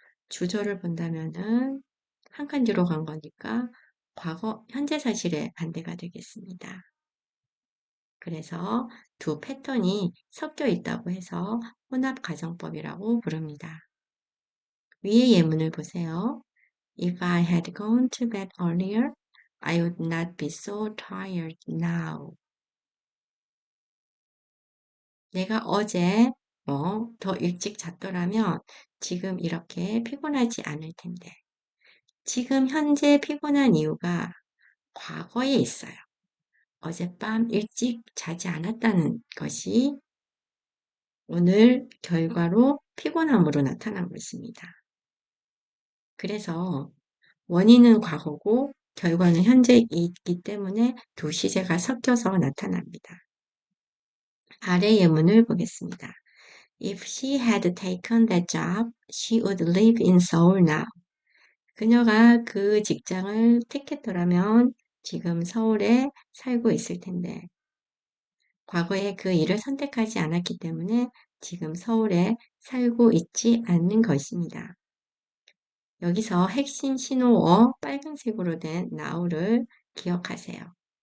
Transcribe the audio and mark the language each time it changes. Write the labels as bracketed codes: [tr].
[ko] 주절을 본다면은 한 칸 뒤로 간 거니까 과거 현재 사실의 반대가 되겠습니다. 그래서 두 패턴이 섞여 있다고 해서 혼합가정법이라고 부릅니다. 위의 예문을 보세요. [en] If I had gone to bed earlier, I would not be so tired now. [ko] 내가 어제 더 일찍 잤더라면 지금 이렇게 피곤하지 않을 텐데. 지금 현재 피곤한 이유가 과거에 있어요. 어젯밤 일찍 자지 않았다는 것이 오늘 결과로 피곤함으로 나타난 것입니다. 그래서 원인은 과거고 결과는 현재에 있기 때문에 두 시제가 섞여서 나타납니다. 아래 예문을 보겠습니다. [en] If she had taken that job, she would live in Seoul now. [ko] 그녀가 그 직장을 택했더라면 지금 서울에 살고 있을 텐데 과거에 그 일을 선택하지 않았기 때문에 지금 서울에 살고 있지 않는 것입니다. 여기서 핵심 신호어 빨간색으로 된 now를 기억하세요.